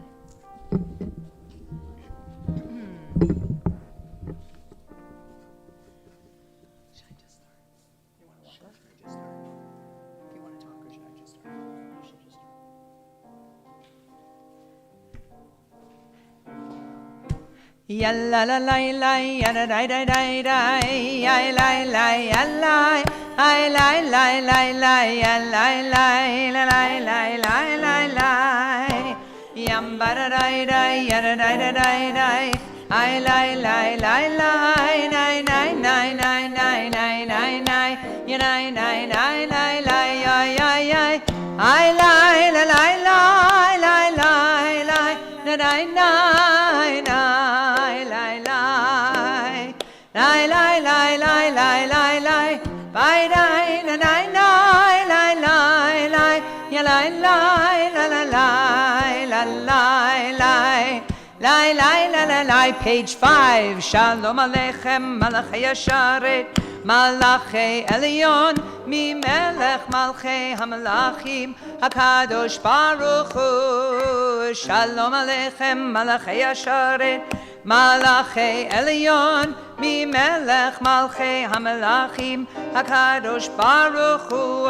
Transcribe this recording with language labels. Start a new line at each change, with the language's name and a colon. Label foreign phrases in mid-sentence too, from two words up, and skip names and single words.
English: Should I just start? You want to walk or should I just start? Do you want to talk or should I just start? You should just start. Ya la la la la ya da da da da da ya la la ya la I la la la la ya la la la la la la la Yam bara dai dai yada dai dai dai dai. I lie lie lie lie nine nine nine nine nine nine nine nine. Ya nine nine nine nine lie ay ay ay. I lie lie lie lie lie lie lie. Na nine nine nine lie lie. Lie lie lie lie lie lie lie. Bye nine nine nine lie lie lie. Ya lie lie la la lie la lie lie. Lai lai la la lai, page 5.
Hebrew: שלום עליכם מלאכי השרת מלאכי עליון ממלך מלכי המלכים הקדוש ברוך הוא. שלום עליכם מלאכי השרת מלאכי עליון ממלך מלכי המלכים הקדוש ברוך הוא.